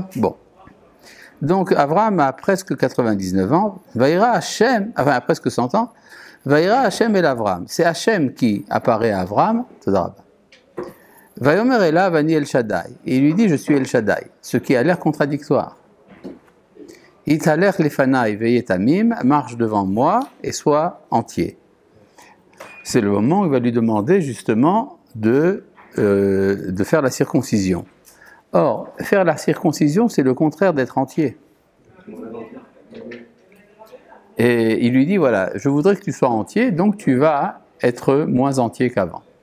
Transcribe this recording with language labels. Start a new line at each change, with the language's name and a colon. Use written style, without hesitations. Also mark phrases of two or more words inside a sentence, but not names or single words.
French: Bon. Donc Avram a presque 99 ans,
Hebrew: וירא השם,
French: enfin presque 100 ans,
Hebrew: וירא השם אל אברם.
French: C'est Hashem qui apparaît à Avram,
Hebrew: ויאמר אליו אני אל שדי,
French: et il lui dit je suis El Shaddai, ce qui a l'air contradictoire.
Hebrew: התהלך לפני והיה תמים,
French: marche devant moi et sois entier. C'est le moment où il va lui demander justement de faire la circoncision. Or, faire la circoncision, c'est le contraire d'être entier. Et il lui dit, voilà, je voudrais que tu sois entier, donc tu vas être moins entier qu'avant.